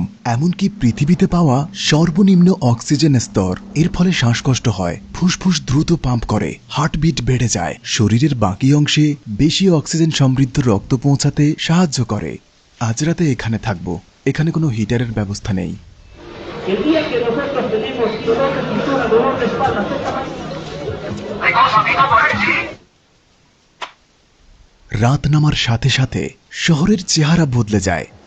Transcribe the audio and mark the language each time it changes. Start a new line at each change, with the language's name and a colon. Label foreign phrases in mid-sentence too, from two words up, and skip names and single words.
Bangla: এমনকি পৃথিবীতে পাওয়া সর্বনিম্ন অক্সিজেন স্তর। এর ফলে শ্বাসকষ্ট হয়, ফুসফুস দ্রুত পাম্প করে, হার্টবিট বেড়ে যায়, শরীরের বাকি অংশে বেশি অক্সিজেন সমৃদ্ধ রক্ত পৌঁছাতে সাহায্য করে। আজ রাতে এখানে থাকবো। এখানে কোনো হিটারের ব্যবস্থা নেই।
Spanish: El día que nosotros tenemos dolor de cintura, dolor de espalda,
Bangla: রাত নামার সাথে সাথে শহরের চেহারা বদলে যায়।